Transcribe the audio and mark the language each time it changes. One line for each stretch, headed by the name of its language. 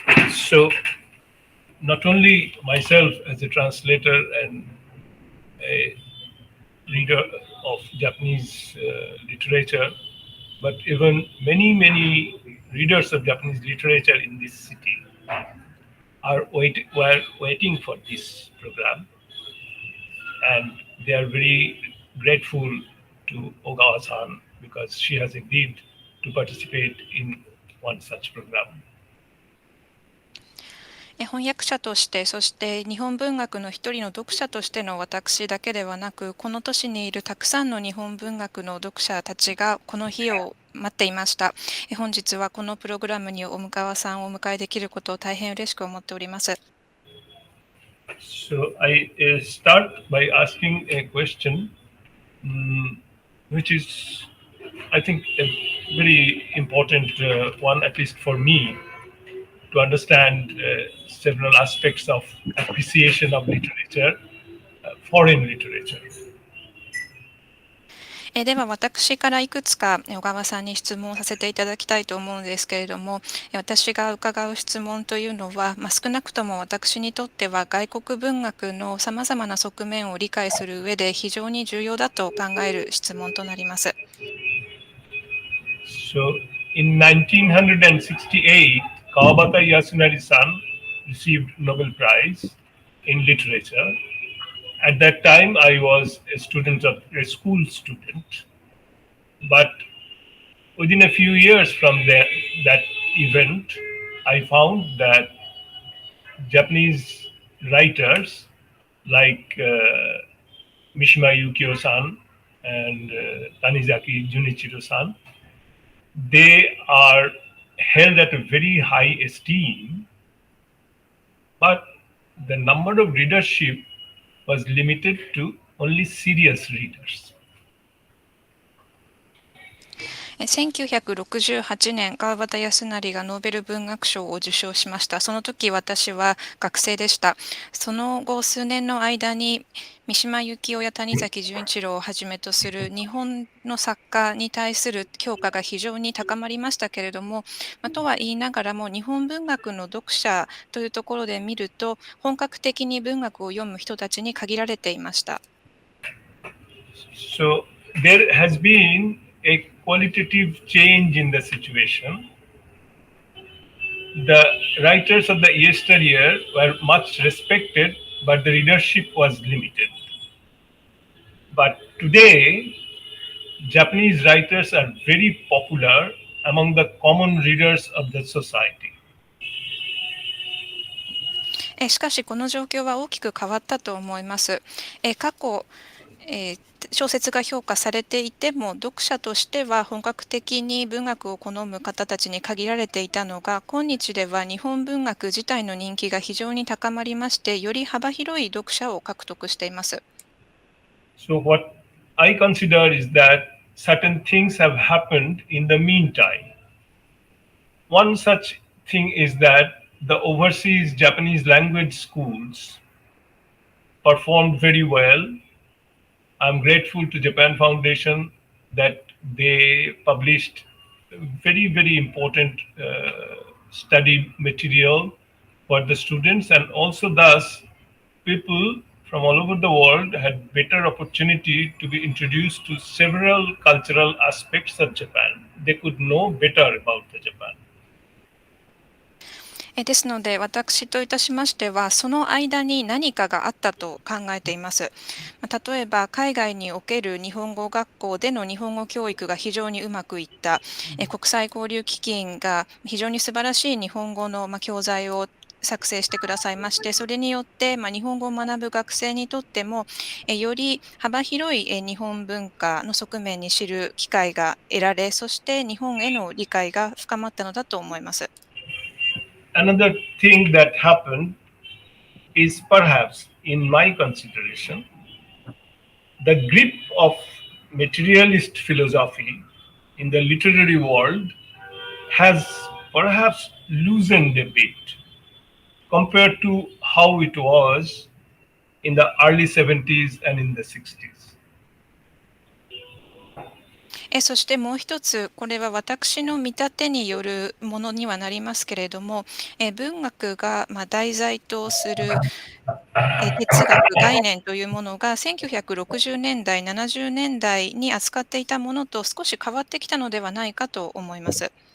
English: So, not only myself as a translator and a reader of Japanese literature, but even many readers of Japanese literature in this city were waiting for this program, and they are very grateful to Ogawa-san because she has agreed to participate in one such program.
Japanese: 翻訳者として、そして日本文学の一人の読者としての私だけではなく、この都市にいるたくさんの日本文学の読者たちがこの日を待っていました。本日はこのプログラムに小川さんをお迎えできることを大変嬉しく思っております。
English: So I start by asking a question, which is, I think, a very important one, at least for me, to understand several aspects of appreciation of literature, foreign literature.
Japanese: では私からいくつか小川さんに質問させていただきたいと思うんですけれども、私が伺う質問というのは、少なくとも私にとっては外国文学のさまざまな側面を理解する上で非常に重要だと考える質問となります。
English: So, in 1968, Kawabata Yasunari-san received Nobel Prize in Literature. At that time, I was a school student. But within a few years from that event, I found that Japanese writers like Mishima Yukio-san and Tanizaki Junichiro-san, they are held at a very high esteem, but the number of readership was limited to only serious readers.
Japanese: 1968年、川端康成がノーベル文学賞を受賞しました。その時私は学生でした。その後数年の間に三島由紀夫や谷崎潤一郎をはじめとする日本の作家に対する評価が非常に高まりましたけれども、とは言いながらも日本文学の読者というところで見ると本格的に文学を読む人たちに限られていました。
English: So there has been a qualitative change in the situation. The writers of the yesteryear were much respected, but the readership was limited. But today, Japanese writers are very popular among the common readers of the society.
Japanese: しかしこの状況は大きく変わったと思います。過去、小説が評価されていても読者としては本格的に文学を好む方たちに限られていたのが、今日では日本文学自体の人気が非常に高まりまして、より幅広い読者を獲得しています。
English: So what I consider is that certain things have happened in the meantime. One such thing is that the overseas Japanese language schools performed very well. I'm grateful to Japan Foundation that they published very, very important study material for the students, and also thus people from all over the world had better opportunity to be introduced to several cultural aspects of Japan. They could know better about the Japan.
Japanese: ですので私といたしましてはその間に何かがあったと考えています。例えば海外における日本語学校での日本語教育が非常にうまくいった、国際交流基金が非常に素晴らしい日本語の教材を作成してくださいまして、それによって日本語を学ぶ学生にとってもより幅広い日本文化の側面に知る機会が得られ、そして日本への理解が深まったのだと思います。
English: Another thing that happened is perhaps, in my consideration, the grip of materialist philosophy in the literary world has perhaps loosened a bit compared to how it was in the early 70s and in the 60s.
Japanese: そしてもう一つ、これは私の見立てによるものにはなりますけれども、文学が題材とする哲学概念というものが1960年代、70年代に扱っていたものと少し変わってきたのではないかと思います。